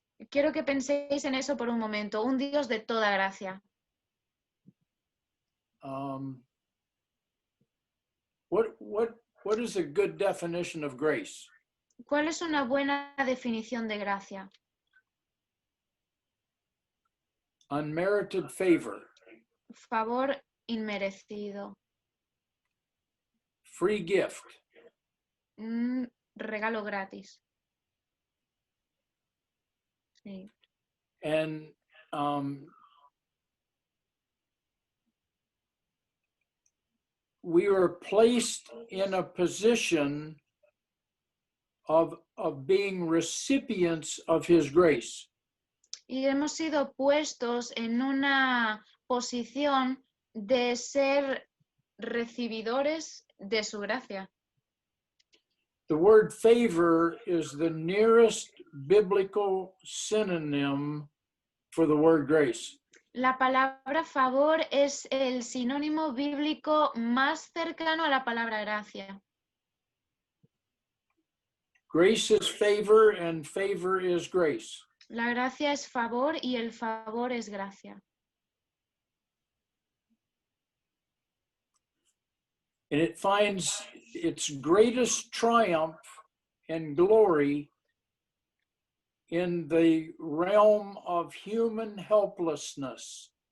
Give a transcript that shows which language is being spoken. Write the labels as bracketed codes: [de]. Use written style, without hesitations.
[es] Quiero que penséis en eso por un momento, un Dios de toda gracia. [en] What is a good definition of grace? [es] ¿Cuál es una buena definición de gracia? [en] Unmerited favor. [es] Favor inmerecido. [en] Free gift. [es] Un regalo gratis. Sí. [en] And we are placed in a position of being recipients of his grace. [es] Y hemos sido puestos en una posición de ser recibidores de su gracia. [en] The word favor is the nearest biblical synonym for the word grace. [es] La palabra favor es el sinónimo bíblico más cercano a la palabra gracia. [en] Grace is favor and favor is grace. [es] La gracia es favor y el favor es gracia. [en] And it finds its greatest triumph and glory in the realm of human helplessness.